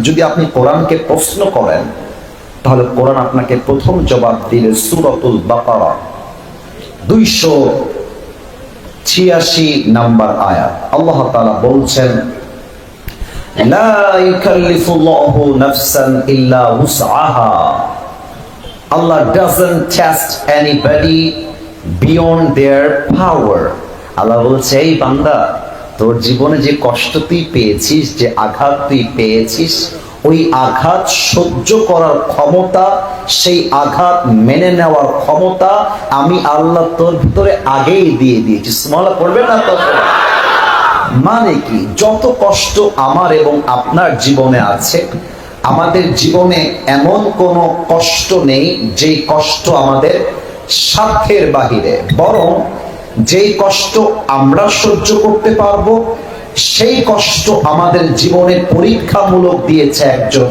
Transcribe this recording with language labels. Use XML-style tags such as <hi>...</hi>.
<bn>যদি আপনি কোরআনকে প্রশ্ন করেন তাহলে কোরআন আপনাকে প্রথম জবাব দিলে সূরাতুল বাকারা 286 নাম্বার আয়াত। আল্লাহ তাআলা বলছেন,</bn> <ar>লা ইউকাল্লিফুল্লাহু নাফসান ইল্লা উসআহা।</ar> <en>Allah doesn't test anybody beyond their power.</en> <bn>আল্লাহ বলছে, এই বান্দা তোর জীবনে যে কষ্ট তুই পেয়েছিস, যে আঘাত তুই পেয়েছিস, ওই আঘাত সহ্য করার ক্ষমতা, সেই আঘাত মেনে নেওয়ার ক্ষমতা আমি আল্লাহ তোর ভিতরে আগেই দিয়ে দিয়েছি। সুবহানাল্লাহ পড়বেন না? তো মানে কি, যত কষ্ট আমার এবং আপনার জীবনে আছে, আমাদের জীবনে এমন কোনো কষ্ট নেই যেই কষ্ট আমাদের সাধ্যের বাহিরে, বরং যেই কষ্ট আমরা সহ্য করতে পারবো সেই কষ্ট আমাদের জীবনে পরীক্ষামূলক দিয়েছে একজন।</bn>